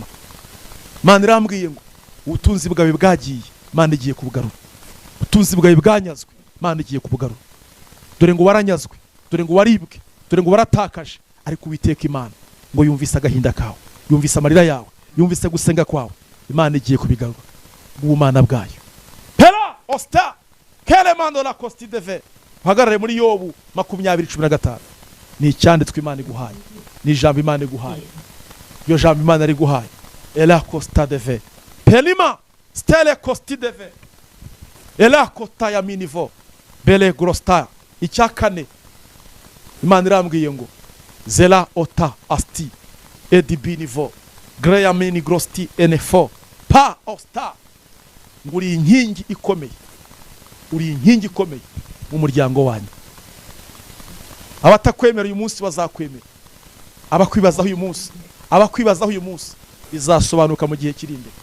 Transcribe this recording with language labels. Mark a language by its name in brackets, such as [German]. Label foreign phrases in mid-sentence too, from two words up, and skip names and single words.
[Kinyarwanda] Imana irambwiye ngo ubutunzi bwawe bwagiye, Imana igiye kubugarura. Ubutunzi bwawe bwanyazwe, Imana igiye kubugarura. Dore ngo waranyazwe, dore ngo waribwe, dore ngo waratakaje, ariko Uwiteka Imana ngo yumvise agahinda kawe, yumvise amarira yawe, yumvise gusenga kwawe. Imana igiye kubigarura ubumana bwayo. Pera osta kele mando la costi deve. Uhagarare muri Yobu 20:15. Ni icyanditswe Imana iguhaye, ni ijambo Imana iguhaye. Iyo jambo Imana ari guhaye, ela costa deve pelima stele costi deve ela costa ya minivo bele grosta. Icyakane Imana irambwiye ngo zela ota asti edibinivo greya mini grosti enefo pa osta. Nguri inkingi ikomeye, uri inkingi ikomeye mu muryango wanyu. Abatakwemera uyu munsi bazakwemera, abakwibazaho uyu munsi, abakwibazaho uyu munsi bizasobanuka mu gihe kiri imbere.